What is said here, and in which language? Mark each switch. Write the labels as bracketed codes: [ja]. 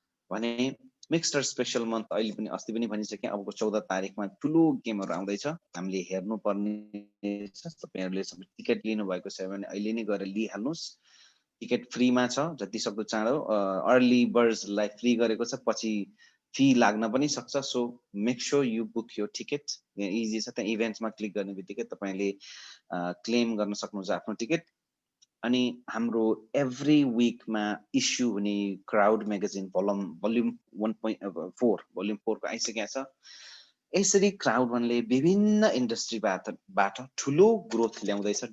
[ne] भने मिक्सटर special month अहिले पनि अस्ति पनि भनिसकेँ, अबको 14 तारिकमा ठुलो गेमहरू आउँदैछ, हामीले हेर्नुपर्ने छ। तपाईँहरूले टिकट लिनुभएको छ भने अहिले नै गएर लिइहाल्नुहोस्। टिकट फ्रीमा छ, जति सक्दो चाँडो। अर्ली बर्ड्सलाई फ्री गरेको छ, पछि फी लाग्न पनि सक्छ। [en] So make sure you book यो ticket. [ne] इजी छ, त्यहाँ इभेन्ट्समा क्लिक गर्ने बित्तिकै तपाईँले क्लेम गर्न सक्नुहुन्छ आफ्नो टिकट। अनि हाम्रो एभ्री विकमा इस्यु हुने क्राउड म्यागजिन भोल्युम 1.4 भोल्युम 4 को आइसकेको छ। यसरी क्राउड वनले विभिन्न इन्डस्ट्रीबाट ठुलो ग्रोथ ल्याउँदैछ।